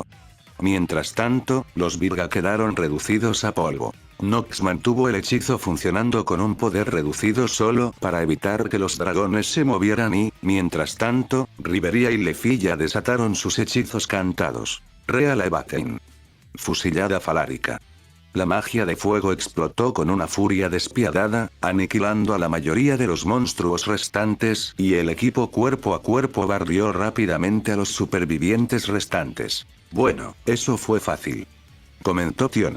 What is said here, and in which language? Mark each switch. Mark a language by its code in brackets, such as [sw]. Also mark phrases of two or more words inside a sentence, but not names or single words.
[es] Mientras tanto, los Virga quedaron reducidos a polvo. Nox mantuvo el hechizo funcionando con un poder reducido solo para evitar que los dragones se movieran y, mientras tanto, Rivería y Lefi ya desataron sus hechizos cantados. Real Evatein. Fusillada falárica. La magia de fuego explotó con una furia despiadada, aniquilando a la mayoría de los monstruos restantes y el equipo cuerpo a cuerpo barrió rápidamente a los supervivientes restantes. Bueno, eso fue fácil. Comentó Tiona.